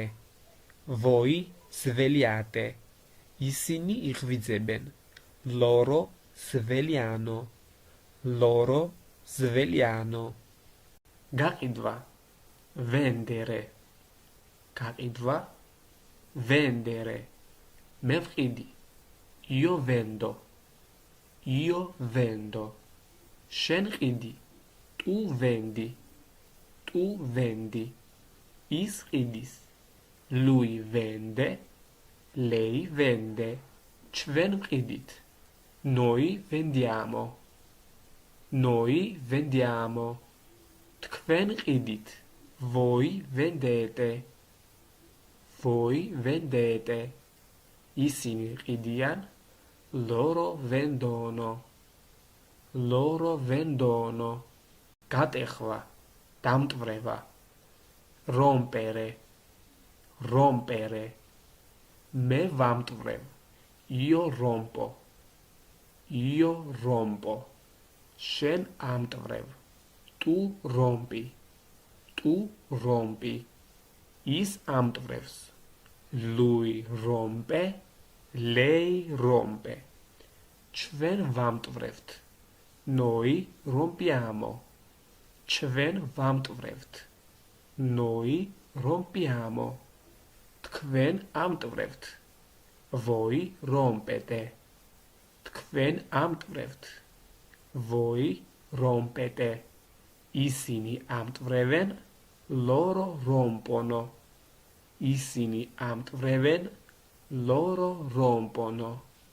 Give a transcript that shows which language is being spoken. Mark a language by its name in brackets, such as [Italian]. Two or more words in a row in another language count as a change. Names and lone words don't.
[Italian] voi svegliate. [Georgian] ისინი იღვიძებენ, [Italian] loro svegliano. loro svegliano. გაყიდვა, vendere. [Georgian] გაყიდვა, vendere. მე ვყიდი, [Italian] io vendo. io vendo. [Georgian] შენ ყიდი, [Italian] tu vendi. tu vendi. [Georgian] ის ყიდის, [Italian] lui vende, lei vende. [Georgian] ჩვენ ვყიდით, [Italian] noi vendiamo. noi vendiamo. [Georgian] თქვენ ყიდით, [Italian] voi vendete. voi vendete. [Georgian] ისინი ყიდიან, [Italian] loro vendono. loro vendono. [Georgian] გატეხვა, დამტვრება, [Italian] rompere. rompere. [Georgian] მე ვამტვრევ, [Italian] io rompo. io rompo. [Georgian] შენ ამტვრევ, [Italian] tu rompi. tu rompi. [Georgian] ის ამტვრევს, [Italian] lui rompe, lei rompe. [Georgian] ჩვენ ვამტვრევთ, [Italian] noi rompiamo. [Georgian] ჩვენ ვამტვრევთ, [Italian] noi rompiamo. [Georgian] თქვენ ამტვრევთ, [Italian] voi rompete. [Georgian] თქვენ ამტვრევთ, [Italian] voi rompete. [Georgian] ისინი ამტვრევენ, [Italian] loro rompono. [Georgian] ისინი ამტვრევენ, [Italian] loro rompono.